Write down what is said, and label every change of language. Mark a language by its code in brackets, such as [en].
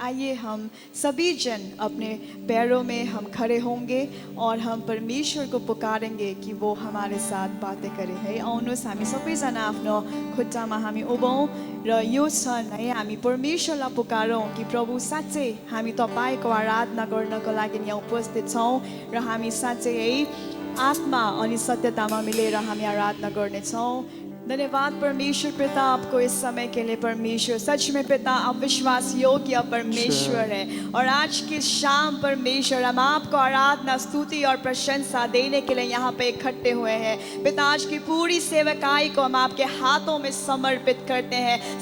[hi] आइए हम सभी जन अपने पैरों में हम खड़े होंगे और हम परमेश्वर को पुकारेंगे कि वो हमारे साथ बातें करे है। [ne] आउनुहोस् हामी सबैजना आफ्नो खुट्टामा हामी उभौँ र यो क्षण है हामी परमेश्वरलाई पुकारौँ कि प्रभु साँच्चै हामी तपाईको आराधना गर्नको लागि यहाँ उपस्थित छौँ र हामी साँच्चै है आत्मा अनि सत्यतामा मिलेर हामी आराधना गर्नेछौँ। [hi] धन्यवाद परमेश्वर पिता आपको इस समय के लिए। परमेश्वर सच में पिता आप विश्वास योग्य परमेश्वर है और आज की शाम परमेश्वर हम आपको आराधना स्तुति और प्रशंसा देने के लिए यहाँ पे इकट्ठे हुए हैं। पिता आज की पूरी सेवकाई को हम आपके हाथों में समर्पित करते हैं।